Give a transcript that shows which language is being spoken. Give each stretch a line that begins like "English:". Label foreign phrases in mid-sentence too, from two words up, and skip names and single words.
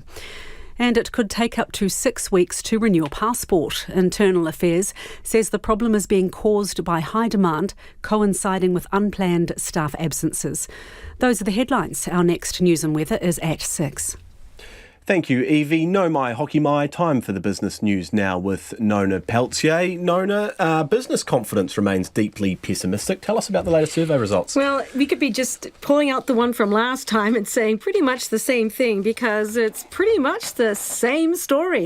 English: And it could take up to 6 weeks to renew a passport. Internal Affairs says the problem is being caused by high demand, coinciding with unplanned staff absences. Those are the headlines. Our next news and weather is at 6. Thank you,
Māori: Evie. No mai, hoki mai.
English: Time for the business news now with Nona Peltier. Nona, business confidence remains deeply pessimistic. Tell us about the latest survey results. Well, we could be just pulling out the one from last time and saying pretty much the same thing because it's pretty much the same story.